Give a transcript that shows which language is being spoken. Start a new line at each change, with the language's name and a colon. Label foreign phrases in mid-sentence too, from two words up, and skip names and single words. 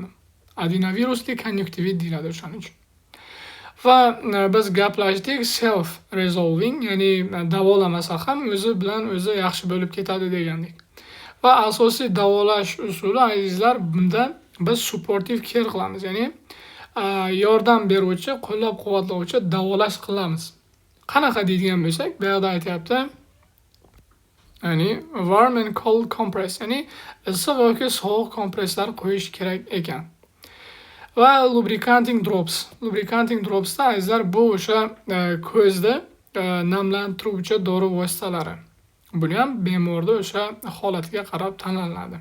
Uzbek: Adenovirusli konjunktivit deyiladi o'shaning uchun. Va biz gaplashdik
English: self resolving,
Uzbek: ya'ni davolamasa ham o'zi bilan o'zi yaxshi bo'lib ketadi degandik. Va asosiy davolash usuli azizlar, bunda biz
English: supportive care
Uzbek: qilamiz, ya'ni yordam beruvchi, qo'llab-quvvatlovchi davolash qilamiz. Qanaqa deydigan bo'lsak, bu yerda aytyapti, ya'ni
English: warm and cold compress,
Uzbek: ya'ni issiq yoki sovuq kompresslar qo'yish kerak ekan.
English: Va lubricating drops. Lubricating dropsda
Uzbek: azizlar bu o'sha ko'zni namlantiruvchi dori vositalari. Buni ham bemorda o'sha holatiga qarab tanlanadi.